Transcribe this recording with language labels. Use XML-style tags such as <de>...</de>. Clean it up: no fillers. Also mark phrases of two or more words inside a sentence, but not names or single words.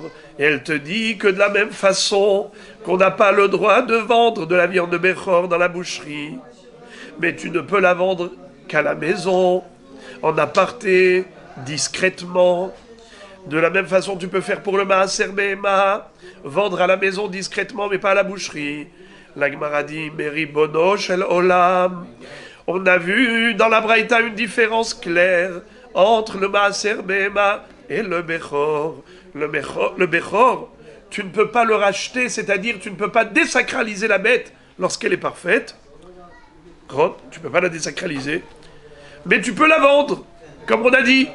<fr>Elle te dit que de la même façon qu'on n'a pas le droit de vendre de la viande de Bechor dans la boucherie, mais tu ne peux la vendre qu'à la maison, en aparté, discrètement. De la même façon, tu peux faire pour le</fr> <he>מעשר בהמה,</he> <fr>vendre à la maison discrètement, mais pas à la boucherie. La Gemara dit,</fr> <he>מריבונו של עולם.</he> <fr>On a vu dans la Braïta une différence claire entre le</fr> <he>מעשר בהמה</he> <fr>et le Bechor. Le Bechor, tu ne peux pas le racheter, c'est-à-dire tu ne peux pas désacraliser la bête lorsqu'elle est parfaite. Tu ne peux pas la désacraliser. Mais tu peux la vendre, comme on a dit.</fr>